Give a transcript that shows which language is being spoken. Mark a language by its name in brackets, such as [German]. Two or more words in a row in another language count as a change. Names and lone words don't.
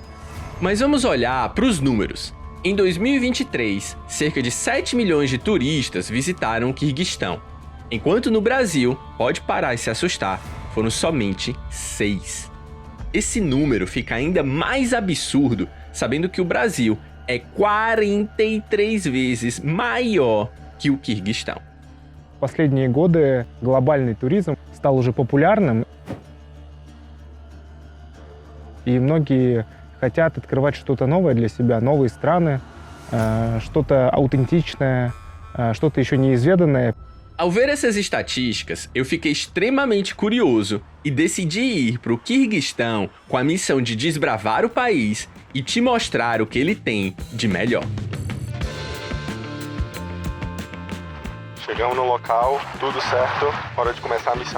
[Portuguese] Mas vamos olhar para os números. Em 2023, cerca de 7 milhões de turistas visitaram o Quirguistão, enquanto no Brasil, pode parar e se assustar, foram somente 6. Esse número fica ainda mais absurdo sabendo que o Brasil é 43 vezes maior que o Quиргизстан. [Russian] В последние годы глобальный туризм стал уже популярным, и многие хотят открывать что-то новое для себя, новые страны, что-то аутентичное, что-то еще неизведанное. [Portuguese] Ao ver essas estatísticas, eu fiquei extremamente curioso e decidi ir para o Quirguistão com a missão de desbravar o país e te mostrar o que ele tem de melhor. Chegamos no local, tudo certo, hora de começar a missão.